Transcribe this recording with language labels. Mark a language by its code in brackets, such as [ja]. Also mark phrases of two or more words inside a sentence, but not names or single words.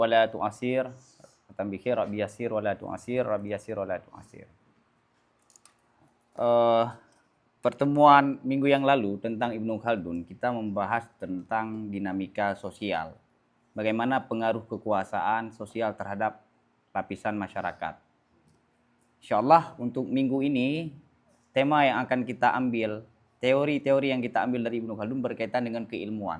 [ar] ولا تعسر تمم بالخير رب يسر ولا تعسر رب يسر ولا تعسر. [id] Pertemuan minggu yang lalu tentang Ibnu Khaldun, kita membahas tentang dinamika sosial. Bagaimana pengaruh kekuasaan sosial terhadap lapisan masyarakat. Insyaallah untuk minggu ini, tema yang akan kita ambil, teori-teori yang kita ambil dari Ibnu Khaldun berkaitan dengan keilmuan.